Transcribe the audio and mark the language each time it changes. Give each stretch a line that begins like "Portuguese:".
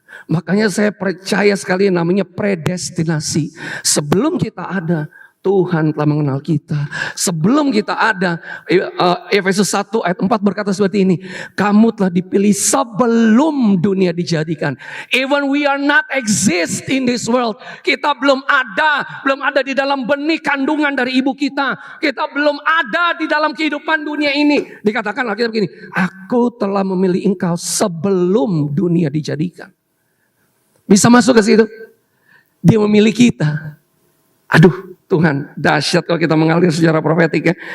Indonesian: Makanya saya percaya sekali yang namanya predestinasi. Sebelum kita ada, Tuhan telah mengenal kita. Sebelum kita ada, Efesus 1 ayat 4 berkata seperti ini, kamu telah dipilih sebelum dunia dijadikan.
English: Even we are not exist in this world.
Indonesian: Kita belum ada di dalam benih kandungan dari ibu kita. Kita belum ada di dalam kehidupan dunia ini. Dikatakan Alkitab begini, aku telah memilih engkau sebelum dunia dijadikan. Bisa masuk ke situ? Dia memilih kita. Aduh, Tuhan, dahsyat kalau kita mengalir secara profetik ya.